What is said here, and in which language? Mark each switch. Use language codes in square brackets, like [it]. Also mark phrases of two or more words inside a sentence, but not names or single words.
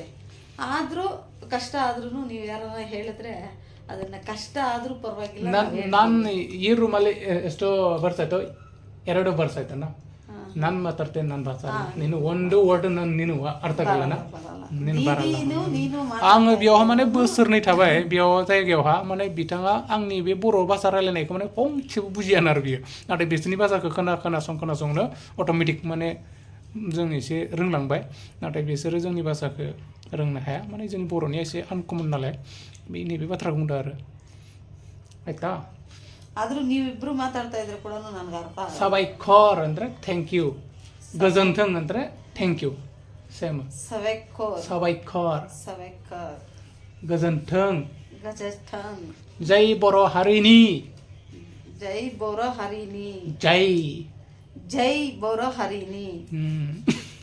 [kn] ಆದರೂ ಕಷ್ಟ ಆದ್ರೂ ನೀವು ಯಾರನ್ನ ಹೇಳಿದ್ರೆ ಅದನ್ನ ಕಷ್ಟ ಆದರೂ ಪರವಾಗಿಲ್ಲ. ನಾನು ಈ ರೂಮಲ್ಲಿ ಎಷ್ಟೋ ವರ್ಷ ಆಯ್ತು, 2 ವರ್ಷ ಆಯ್ತಣ್ಣ ನಾನು ಮಾತಾಡ್ತೇನೆ ನನ್ನ ಭಾಷೆ. ನೀನು ಒಂದು ವರ್ಡ್ ನೀನು ಅರ್ಥ ಆಗಲ್ಲ. ನಿನ್ ಬಾರ ದಿದಿನು ನೀನು [brx] आङो बेयावहा माने बोसोरनै थाबाय बेयाव जायगायावहा माने बिथाङा आंनि बे बर' भाषा रायलायनायखौ माने फंसेबो बुजियानो आरो बियो नाथाय बिसोरनि भाषाखौ खोनासंनो अट'मेटिक माने जों एसे रोंलांबाय नाथाय बिसोरो जोंनि भाषाखौ रोंनो हाया माने जोंनि बर'निया एसे आनकमन नालाय बे नैबे बाथ्राखौ बुंदों आरो ಆಯ್ತಾ [kn] ಆದ್ರೂ ನೀವಿಬ್ರು ಮಾತಾಡ್ತಾ ಇದ್ರೆ ಕೂಡ ನನಗೆ ಅರ್ಥ ಆಗಲ್ಲ ಸಾಬೈಖೋರ್ ಅಂದ್ರೆ [en] thank you [kn] ಗಜಂಥಂಗ್ ಅಂದ್ರೆ [en] thank you [kn] ಸೇಮ್ ಸಾಬೈಖೋರ್ ಗಜಂಥಂಗ್ ಗಜಸ್ಥಾನ್ [brx] ಜೈ बर' हारिनि जय बर' हारिनि जय जय बर' हारिनि